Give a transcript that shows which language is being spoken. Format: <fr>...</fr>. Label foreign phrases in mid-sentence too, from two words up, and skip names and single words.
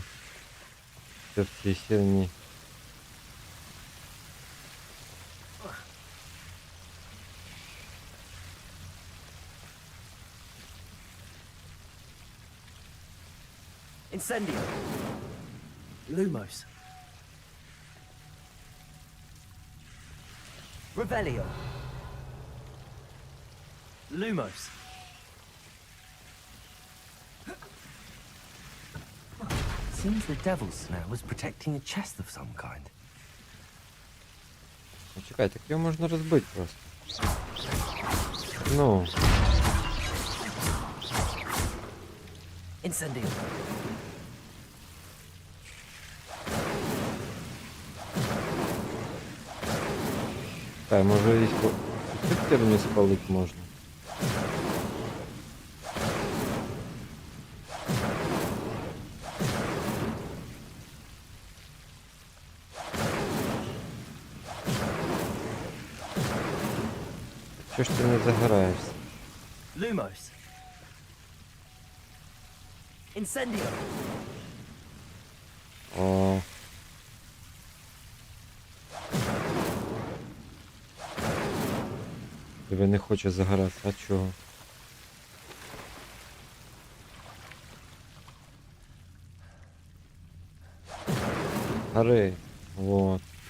<uk>Все в цій херні.</uk> <la>Incendio. Lumos. Revelio. Lumos.</la> <en>Seems the devil's snare was protecting a chest of some kind.</en> <uk>Ну, чекай, так його можна розбити просто. Ну.</uk> <la>Incendio.</la> <uk>Чекай, може і цю херню спалити можна. Чого ж ти не загораєшся?</uk> <la>Lumos. Incendio. О.</la> <uk>Тебе не хоче загоратися, а чого? Гори. Вот.</uk>